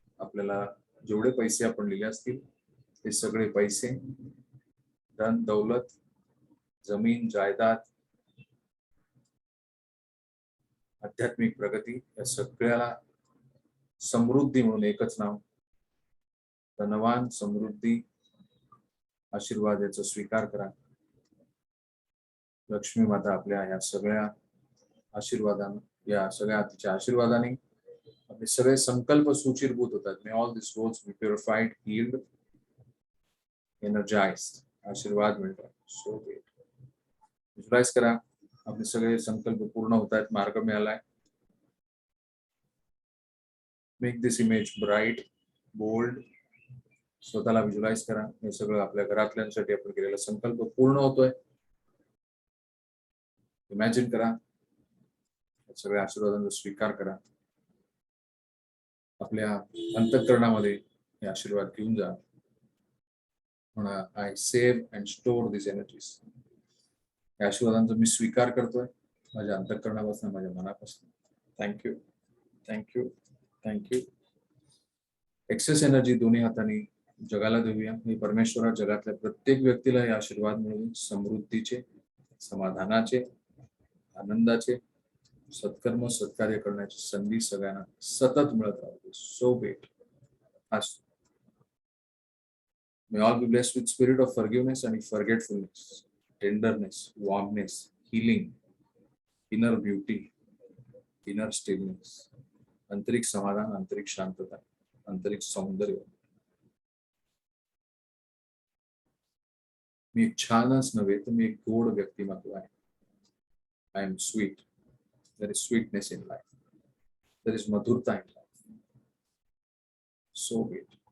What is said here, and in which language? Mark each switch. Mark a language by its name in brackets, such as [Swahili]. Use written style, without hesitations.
[Marathi] आपल्याला जेवढे पैसे आपण लिहिले असतील ते सगळे पैसे, धन दौलत, जमीन जायदाद, आध्यात्मिक प्रगती, या सगळ्याला समृद्धी म्हणून एकच नाव, धनवान समृद्धी आशीर्वाद, याचा स्वीकार करा. लक्ष्मी माता आपल्या या सगळ्या आशीर्वादाने, या सगळ्या तिच्या आशीर्वादाने आपले सगळे संकल्प सुचिरभूत होतात. [English] May all this goals be purified, healed, energized. [Marathi] आशीर्वाद मिळतात. [English] So great. [Marathi] व्हिज्युअलाइज करा आपले सगळे संकल्प पूर्ण होत आहेत. मार्ग मिळालाय. मेक दिस इमेज ब्राईट, बोल्ड. स्वतःला व्हिज्युअलाइज करा. हे सगळं आपल्या घरातल्यांसाठी आपण केलेला संकल्प पूर्ण होतोय. इमॅजिन करा. सगळ्या आशीर्वादांचा स्वीकार करा. आपल्या अंतःकरणामध्ये हे आशीर्वाद घेऊन जा. म्हणा, [English] I save and store this energies. [Marathi] या आशीर्वादांचा मी स्वीकार करतोय माझ्या अंतःकरणापासून, माझ्या मनापासून. Thank you, thank you, thank you. Access energy दोन्ही हाताने जगाला देऊया. हे परमेश्वरा जगातल्या प्रत्येक व्यक्तीला हे आशीर्वाद मिळून समृद्धीचे, समाधानाचे, आनंदाचे, सत्कर्म सत्कार्य करण्याची संधी सगळ्यांना सतत मिळत राहते. [English] So great. [Marathi] असो. [English] May all be blessed with spirit of forgiveness and forgetfulness, tenderness, warmness, healing, inner beauty, inner stillness, [Marathi] आंतरिक समाधान, आंतरिक शांतता, आंतरिक सौंदर्य. मी एक छानच नव्हे तर मी एक गोड व्यक्तिमत्व आहे. [English] I am sweet. There is sweetness in life. There is मधुरता in life. So great.